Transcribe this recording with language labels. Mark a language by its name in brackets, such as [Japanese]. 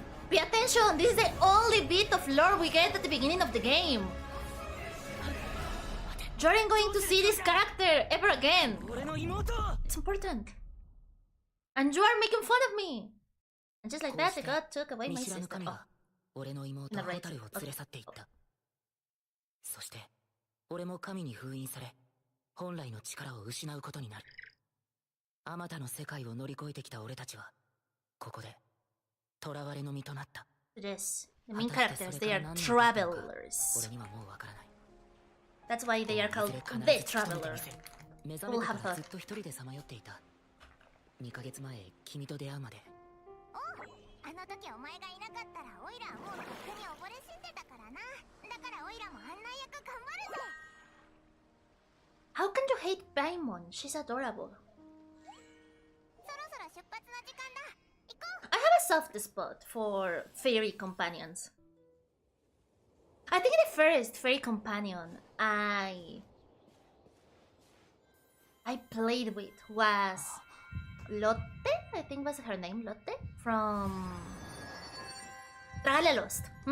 [English] Pay attention! This is the only bit of lore we get at the beginning of the game. You aren't going to see this character ever again. It's important. And you are making fun of me. And just like that, the god took away my sister. Oh. Not right. Okay. Oh. [Japanese] そして俺も神に封印され本来の力を失うことになる。あまたの世界を乗り越えてきた俺たちはここで囚われの身となった。 [English] Yes, the main characters, they are travelers. [Japanese] 俺にはもうわからない。 [English] That's why they are called the traveler. [Japanese] 目覚めてからずっと一人でさまよっていた。2ヶ月前君と出会うまで。あの時お前がいなかったらオイラはもうとっくに溺れ死んでたからな。だからオイラも案内役頑張るぜ。 [English] How can you hate Paimon? She's adorable. [Japanese] そろそろ出発の時間だ。行こう。 [English] I have a soft spot for fairy companions. I think the first fairy companion I played with was Lotte, I think was her name, Lotte, from Lost.